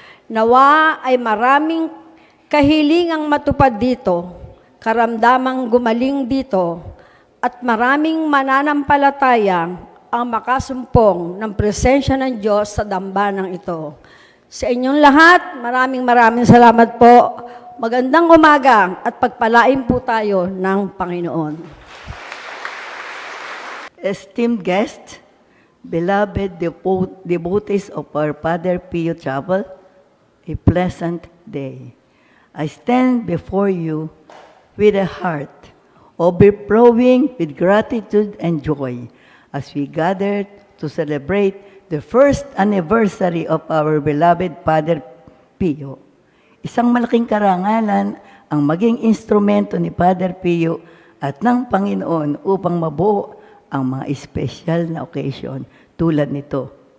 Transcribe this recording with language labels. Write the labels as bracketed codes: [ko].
[tl] Nawa ay maraming kahilingang matupad dito, karamdamang gumaling dito, at maraming mananampalataya ang makasumpong ng presensya ng Diyos sa dambanang ito. Sa inyong lahat, maraming salamat po. Magandang umaga at pagpalain po tayo ng Panginoon. [en] Esteemed guests, beloved devotees of our Father Pio Chapel, a pleasant day. I stand before you with a heart overflowing with gratitude and joy as we gather to celebrate the first anniversary of our beloved Father Pio. [tl] Isang malaking karangalan ang maging instrumento ni Father Pio at ng Panginoon upang mabuo ang mga espesyal na occasion tulad nito.